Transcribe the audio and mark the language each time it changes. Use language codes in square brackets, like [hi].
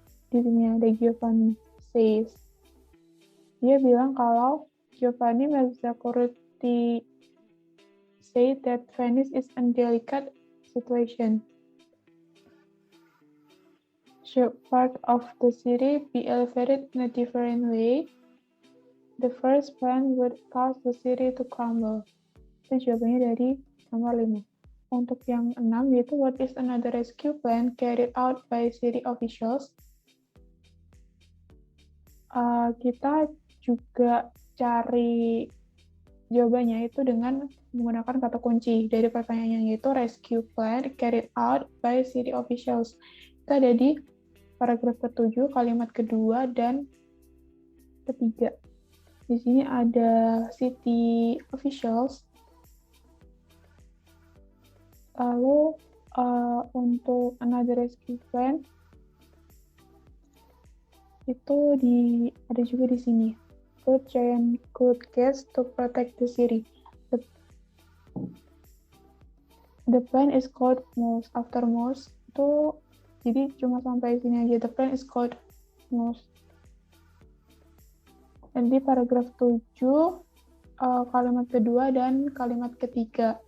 [id] Di sini ada [en] Giovanni says. [id] Dia bilang kalau [en] Giovanni Mazzacurati say that Venice is a delicate situation. Should part of the city be elevated in a different way, the first plan would cause the city to crumble. [id] Itu jawabannya dari nomor 5. Untuk yang 6 yaitu [en] what is another rescue plan carried out by city officials. [id] Kita juga cari jawabannya itu dengan menggunakan kata kunci dari pertanyaannya, yaitu [en] rescue plan carried out by city officials. [id] Itu ada di paragraf ke-7, kalimat kedua dan ketiga. Di sini ada city officials. Lalu untuk another rescue plan itu ada juga di sini. [en] Good giant good case to protect the city. The plan is called Mouse. After Mouse [id] itu jadi cuma sampai sini aja. [en] The plan is called Mouse. [id] Dan di paragraf 7 kalimat kedua dan kalimat ketiga.